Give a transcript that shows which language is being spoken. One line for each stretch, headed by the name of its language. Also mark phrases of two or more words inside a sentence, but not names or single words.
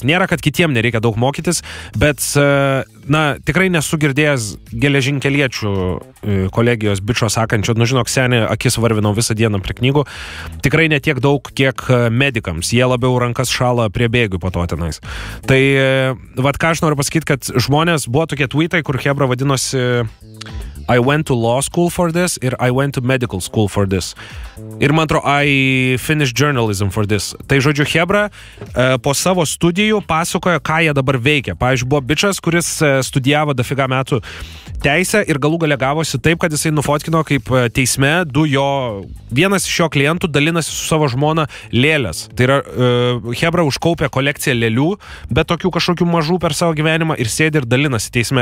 Lithuanian: Nėra, kad kitiem nereikia daug mokytis, bet, tikrai nesu girdėjęs geležinkeliečių kolegijos bičo sakančio, žinok, seniai akis varvinau visą dieną prie knygų. Tikrai ne tiek daug, kiek medikams. Jie labiau rankas šala prie bėgių po to tenais. Tai, ką aš noriu pasakyti, kad žmonės buvo tokie tweetai, kur Hebra vadinosi
English: I went to law school for this
Lithuanian: ir
English: I went to medical school for this.
Lithuanian: Ir man atrodo,
English: I finished journalism for this.
Lithuanian: Tai žodžiu, Hebra po savo studijų pasakojo, ką jie dabar veikia. Pavyzdžiui, buvo bičas, kuris studijavo dafiga metų teisę ir galų gale gavosi taip, kad jisai nufotkino, kaip teisme vienas iš jo klientų dalinasi su savo žmona lėlės. Tai yra, Hebra užkaupė kolekciją lėlių, bet tokių kažkokių mažų per savo gyvenimą ir sėdi ir dalinasi teisme.